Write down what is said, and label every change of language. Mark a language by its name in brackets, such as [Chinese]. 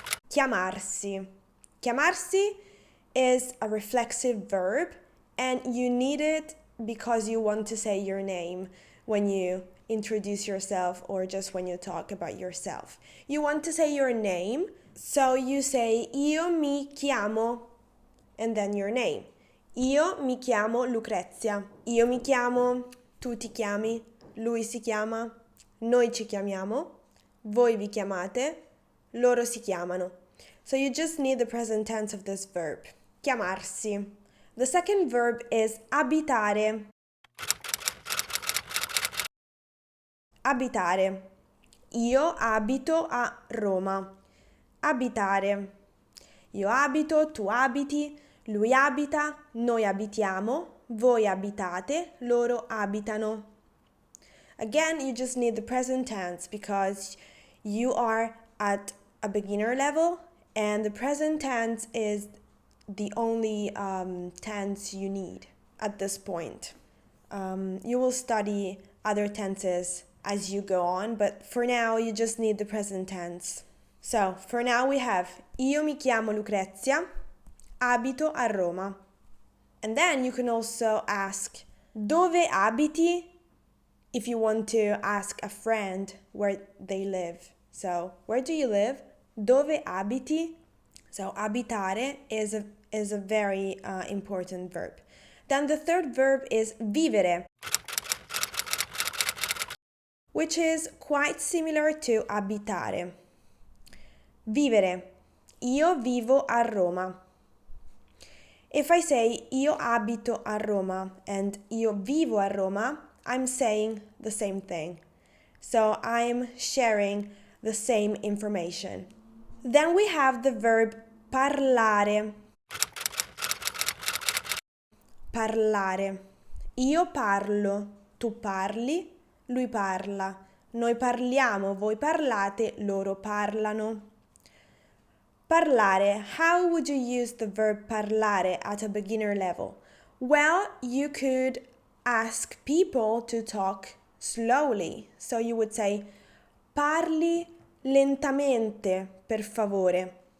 [English] Chiamarsi. Chiamarsi is a reflexive verb, and you need it because you want to say your name when you introduce yourself or just when you talk about yourself. You want to say your name, so you say [Italian] io mi chiamo [English] and then your name. [Italian] Io mi chiamo Lucrezia. Io mi chiamo, tu ti chiami, lui si chiama, noi ci chiamiamo, voi vi chiamate, loro si chiamano. [English] So you just need the present tense of this verb. Chiamarsi. The second verb is abitare. [Italian] Abitare. Io abito a Roma. Abitare. Io abito, tu abiti, lui abita, noi abitiamo, voi abitate, loro abitano. [English] Again, you just need the present tense because you are at a beginner level and the present tense is the only tense you need at this point. You will study other tenses as you go on, but for now you just need the present tense. So, for now we have [Italian] io mi chiamo Lucrezia, abito a Roma. [English] And then you can also ask [Italian] dove abiti [English] if you want to ask a friend where they live. So, where do you live? [Italian] Dove abiti? [English] So, abitare is a very important verb. Then the third verb is vivere, which is quite similar to abitare. [Italian] Vivere. Io vivo a Roma. [English] If I say [Italian] io abito a Roma and io vivo a Roma, [English] I'm saying the same thing. So I'm sharing the same information. Then we have the verb parlare. [Italian] Parlare. Io parlo, tu parli, lui parla. Noi parliamo, voi parlate, loro parlano. Parlare. [English] How would you use the verb parlare at a beginner level? Well, you could ask people to talk slowly. So you would say, [Italian] parli lentamente, per favore.